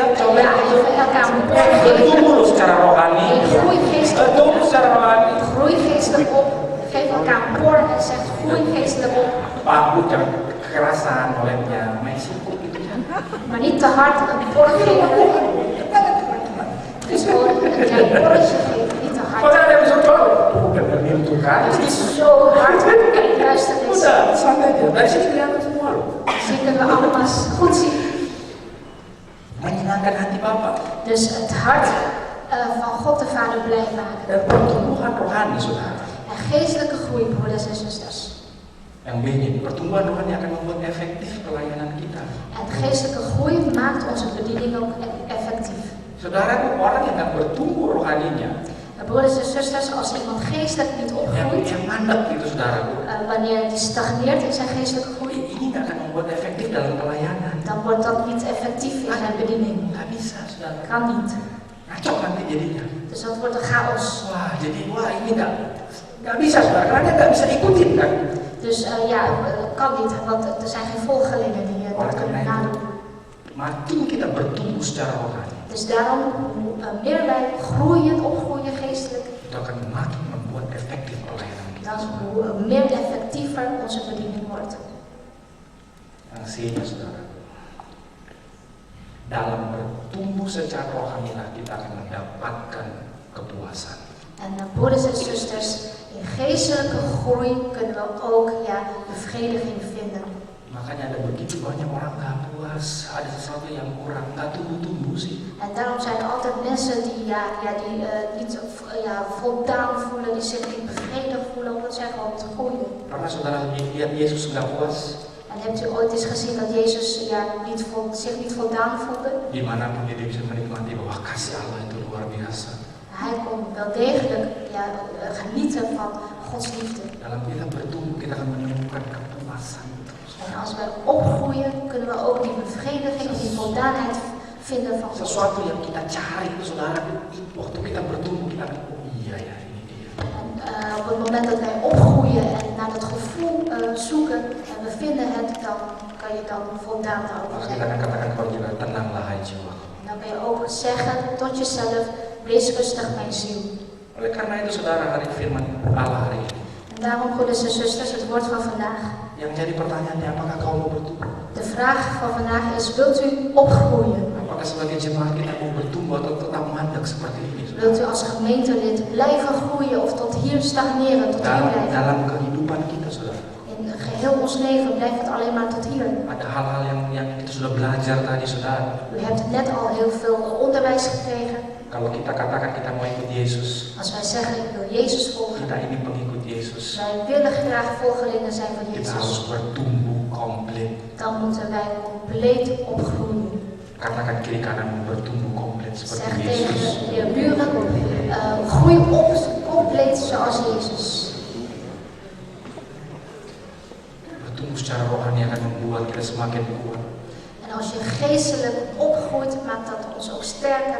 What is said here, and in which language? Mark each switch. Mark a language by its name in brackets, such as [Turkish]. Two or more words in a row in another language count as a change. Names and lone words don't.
[Dutch] ja, even elkaar [Indonesian] Tumbuh secara rohani. [Dutch] groei geestelijk [Indonesian] Tumbuh [Dutch] op. [Indonesian] secara rohani. [Dutch] Groei geestelijk op. Geef elkaar een por en zeg groei geestelijk op. [Indonesian] Paku jangan kekerasan olehnya. Main sikut gitu ya. [Dutch] Maar niet te hard een por geven. Dus gewoon een klein porretje geven, niet te hard. [Indonesian] Makanya ada yang bisa udah menentukan. [Dutch] Dus niet zo hard en luister eens. [Indonesian] Udah, santai aja. Dari sini kelihatan semua loh. [Dutch] Dus hier kunnen we allemaal goed zien. [Indonesian] Menyenangkan hati Bapa. [Dutch] Dus het hart van God de Vader blij maken. [Indonesian] Dan pertumbuhan rohani, saudara. [Dutch] En geestelijke groei, broeders en zusters. [Indonesian] Yang begini, pertumbuhan rohani akan membuat efektif pelayanan kita. [Dutch] En geestelijke groei maakt onze bediening ook effectief. [Indonesian] Saudara itu orang yang nggak bertumbuh rohaninya, [Dutch] En broeders en zusters, als iemand geestelijk niet opgroeit, [Indonesian] yang mandek gitu, saudara. [Dutch] wanneer die stagneert in zijn geestelijke groei, [Indonesian] Ini nggak akan membuat efektif dalam pelayanan. [Dutch] dan wordt dat niet effectief in zijn bediening. [Indonesian] Nggak bisa, saudara. [Dutch] Kan niet. [Indonesian] Ngacok nanti jadinya. [Dutch] Dus dat wordt een chaos. [Indonesian] Wah ini nggak bisa, saudara. Karena dia nggak bisa ikutin kan. [Dutch] Dus kan niet, want er zijn geen volgelingen die dat kunnen nadoen. [Indonesian] Makin kita bertumbuh secara rohani, [Dutch] Dus daarom, hoe meer wij opgroeien geestelijk, [Indonesian] itu akan makin membuat efektif pelayanan kita. [Dutch] dan hoe meer effectiever onze bediening wordt. [Indonesian] Yang C-nya, saudara. Dalam bertumbuh secara rohanilah kita akan mendapatkan kepuasan. [Dutch] En broeders en zusters, in geestelijke groei kunnen we ook bevrediging vinden. [Indonesian] Makanya ada begitu banyak orang nggak puas, ada sesuatu yang kurang, nggak tumbuh sih. [Dutch] En daarom zijn er altijd mensen die niet voldaan voelen, die zich niet bevredigd voelen, omdat zij gewoon te groeien. [Indonesian] Pernah saudara lihat Yesus nggak puas? [Dutch] En hebt u ooit eens gezien dat Jezus zich niet voldaan voelde? [Indonesian] Dimanapun dia bisa menikmati bahwa kasih Allah itu luar biasa. [Dutch] Hij kon wel degelijk genieten van Gods liefde. [Indonesian] Dalam kita bertumbuh, kita akan menemukan kepuasan. [Dutch] En als wij opgroeien, kunnen we ook die bevrediging, die voldaanheid vinden van God. [Indonesian] Sesuatu yang kita cari itu, saudara, waktu kita bertumbuh kita akan, oh iya ya, ini dia. [Dutch] En op het moment dat wij opgroeien en naar dat gevoel zoeken en we vinden het, dan kan je dan voldaan daarover [Indonesian] Maka kita [Dutch] zeggen. [Indonesian] akan katakan kepada kita, tenanglah hai jiwa. [Dutch] En dan kan je ook zeggen tot jezelf, wees rustig mijn ziel. [Indonesian] Oleh karena itu, saudara, hari firman Allah hari ini, [Dutch] En daarom, broeders en zusters, het woord van vandaag. [Indonesian] yang jadi pertanyaannya, apakah kau mau bertumbuh? [Dutch] De vraag van vandaag is, wilt u opgroeien? [Indonesian] Apakah sebagai jemaat kita mau bertumbuh atau tetap mandek seperti ini? [Dutch] Wilt u als gemeentelid blijven groeien of tot hier stagneren, tot hier blijven? [Indonesian] Dalam kehidupan kita, saudara. [Dutch] In geheel ons leven blijft het alleen maar tot hier. [Indonesian] Ada hal-hal yang kita sudah belajar tadi, saudara. [Dutch] U hebt net al heel veel onderwijs gekregen. [Indonesian] Kalau kita katakan kita mau ikut Yesus, [Dutch] Als wij zeggen, ik wil Jezus volgen, [Indonesian] kita ini pengikut Yesus, [Dutch] wij willen graag volgelingen zijn van [Indonesian] kita harus [Dutch] Jezus, [Indonesian] bertumbuh komplit. [Dutch] dan moeten wij compleet opgroeien. [Indonesian] Katakan kiri kanan bertumbuh komplit [Dutch] Zeg [Indonesian] seperti [Dutch] tegen [Indonesian] Yesus. [Dutch] je buren, groei op compleet zoals Jezus. [Indonesian] secara rohani akan membuat kita semakin kuat. [Dutch] En als je geestelijk opgroeit, maakt dat ons ook sterker.